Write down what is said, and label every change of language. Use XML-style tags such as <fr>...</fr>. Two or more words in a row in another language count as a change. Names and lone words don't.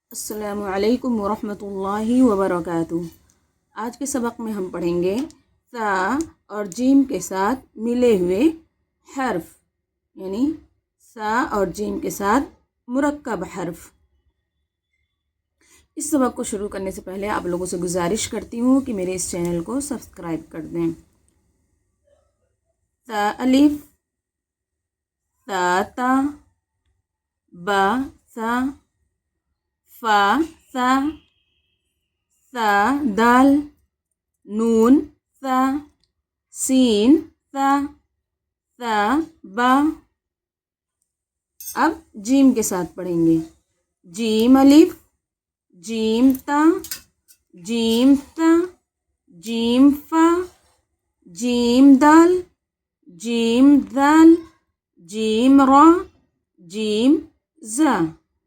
<ar>السلام علیکم ورحمۃ اللہ وبرکاتہ۔</ar> <ur>آج کے سبق میں ہم پڑھیں گے سا اور جیم کے ساتھ ملے ہوئے حرف، یعنی سا اور جیم کے ساتھ مرکب حرف۔ اس سبق کو شروع کرنے سے پہلے آپ لوگوں سے گزارش کرتی ہوں کہ میرے اس چینل کو سبسکرائب کر دیں۔ سا الف، سا تا، با سا، فا سا، سا دال، نون سا، سین سا، سا با۔ اب جیم کے ساتھ پڑھیں گے۔ جیم الف، جیم تا، جیم تا، جیم فا، جیم دال، جیم ذال، جیم را، جیم زا۔</ur>